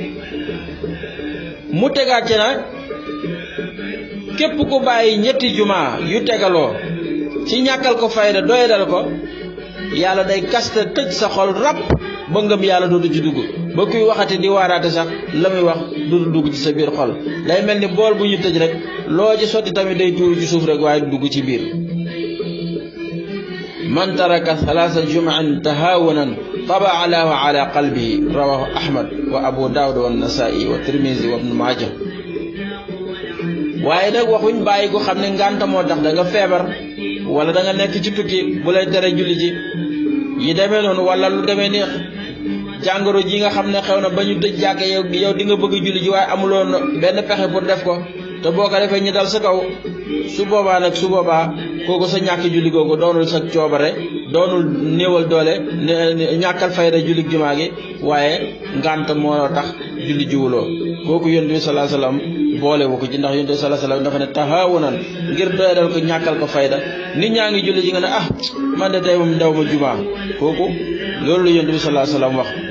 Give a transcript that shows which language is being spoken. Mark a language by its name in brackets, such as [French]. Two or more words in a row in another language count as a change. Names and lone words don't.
[Wolof] mu tegaat ci nag képp ku bàyyi ñetti jumaa yu tegaloo ci ñàkkal ko fayda doyadal ko yàlla day kaste tëj sa xol ràpp ba ngëm yàlla dootu ci dugg ba kuy waxati di waaraate sax la muy wax dootu dugg ci sa biir xol day mel ni bool bu ñu tëj rek loo ci sotti tamit day tuuru ci suuf rek waaye dugg ci biir. [Arabic] من ترك ثلاث جمع تهاونا طبع الله على قلبه رواه أحمد وأبو داود والنسائي والترمذي وابن ماجه. [Wolof] waaye nag waxuñ bàyyi ko xam ne ngànta moo tax da nga feebar wala da nga nekk ci tukki bu lay tere julli ji yi demee noonu wala lu demee ni jàngoro ji nga xam ne xew na ba ñu tëj jàkke yow di nga bëgg julli ji waaye amuloon benn pexe pour def ko te boo ko defee ñu dal sa kaw su boobaa kooku sa ñàkk julli googu doonul sa coobare doonul néewal doole ñàkkal fayda julli jumaa gi waaye ngànt moo tax julli jiwuloo kooku yonent bi [Arabic] صلى الله عليه وسلم [Wolof] boole wu ko ci ndax yonent bi [Arabic] صلى الله عليه وسلم [Wolof] dafa ne tahawunan ngir doyadal ko ñàkkal ko fayda nit ñaa ngi julli ji nga ne man de tey moom ndaw ma jumaa kooku loolu la yonent bi [Arabic] صلى الله عليه وسلم [Wolof] wax.